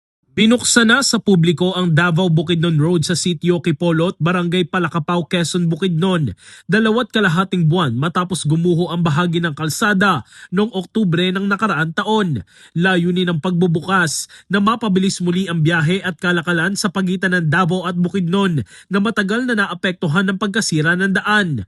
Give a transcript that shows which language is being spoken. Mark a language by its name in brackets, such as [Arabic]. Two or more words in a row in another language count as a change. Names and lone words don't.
[Filipino] Binuksan na sa publiko ang Davao Bukidnon Road sa Sitio Kipolot, Barangay Palakapao, Quezon, Bukidnon. 2.5 buwan matapos gumuho ang bahagi ng kalsada noong Oktubre ng nakaraang taon. Layunin ng pagbubukas na mapabilis muli ang biyahe at kalakalan sa pagitan ng Davao at Bukidnon na matagal na naapektuhan ng pagkasira ng daan.